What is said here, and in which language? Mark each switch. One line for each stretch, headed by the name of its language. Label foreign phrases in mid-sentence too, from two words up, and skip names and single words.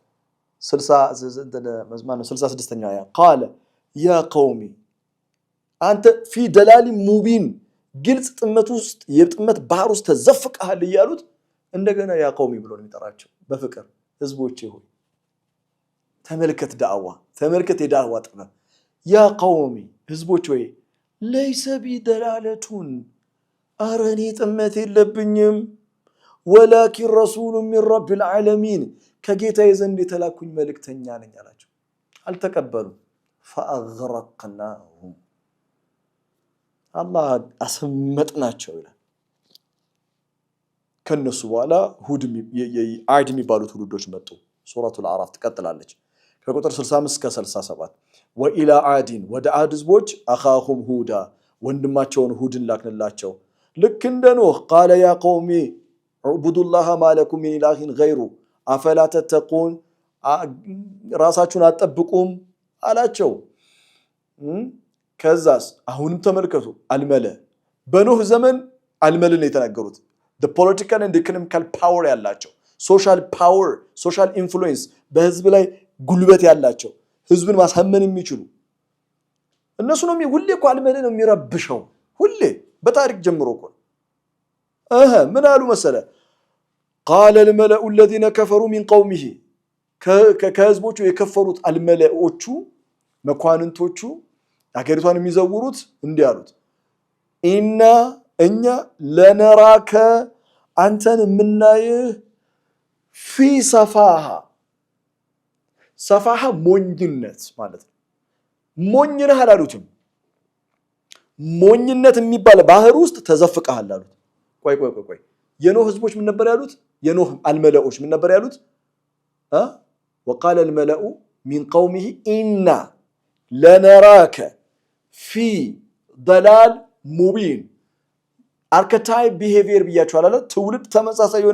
Amharic: 66ኛው አያ ቃለ
Arabic: يا قومي
Amharic: አንተ
Arabic: في ضلال مبين
Amharic: ግልጽ ጥመት ውስጥ የጥመት ባህር ውስጥ ተዘፍቀሃል ይያሉት እንደገና
Arabic: يا قومي
Amharic: ብሎ ነው የሚጠራቸው በፍቅር ህዝቦቼ ሆይ ተመልከት ዳዕዋ ተመልከት የዳዕዋ ጥበብ
Arabic: يا قومي
Amharic: ህዝቦች ሆይ
Arabic: ليس بي دلالة
Amharic: አረኔ ጥመት የለብኝም
Arabic: ولكن رسول من رب العالمين
Amharic: ከጌታዬ ዘንድ የተላኩኝ መልእክተኛ ነኝ አላቸው አልተቀበሉ فأغرقناهم አላህ አስመጥናቸው ይላል ከነሱ በኋላ ሁድ የአድ የሚባሉት ሁዶች መጡ ሱረቱል አዕራፍ ትቀጥላለች ከቁጥር 65 እስከ 37
Arabic: وإلى عاد
Amharic: ወደ አድ ህዝቦች
Arabic: أخاهم هودا
Amharic: ወንድማቸውን ሁድን ላክንላቸው ልክ እንደ ኖህ
Arabic: قال يا قومي اعبدوا الله ما لكم من إله غيره أفلا تتقون
Amharic: ራሳችሁን አጠብቁም አላቸው ከዛስ አሁንም ተመልከቱ አልመለ በኖህ ዘመን አልመልን የተናገሩት
English: the political and economical power
Amharic: ያላቸው social
English: power social influence
Amharic: በህዝብ ላይ ጉልበት ያላቸው ህዝብን ማሳመን የሚችሉ እነሱ ነው ሁሌ እኮ አልመልን ነው የሚረብሸው ሁሌ በታሪክ ጀምሮ እኮ ምን አሉ መሰለ
Arabic: قال الملأ الذين كفروا من قومه
Amharic: ከህዝቦቹ የከፈሩት አልመለኦቹ መኳንንቶቹ አገሪቷን የሚዘውሩት እንዲህ አሉት ኢና እኛ ለነራከ አንተን ምናይ
Arabic: في سفاهة
Amharic: ሰፋሃ ሞኝነት ማለት ነው ሞኝ ነህ አላሉትም ሞኝነት የሚባል ባህር ውስጥ ተዘፍቀሃል አሉት ቆይ የኖህ ህዝቦች ምን ነበር ያሉት የኖህ አልመለኦች ምን ነበር ያሉት
Arabic: وقال الملأ من قومه إنا لنراك في ضلال مبين
English: archetype behavior
Amharic: ብያቸዋል አለ ትውልድ ተመሳሳይ የሆነ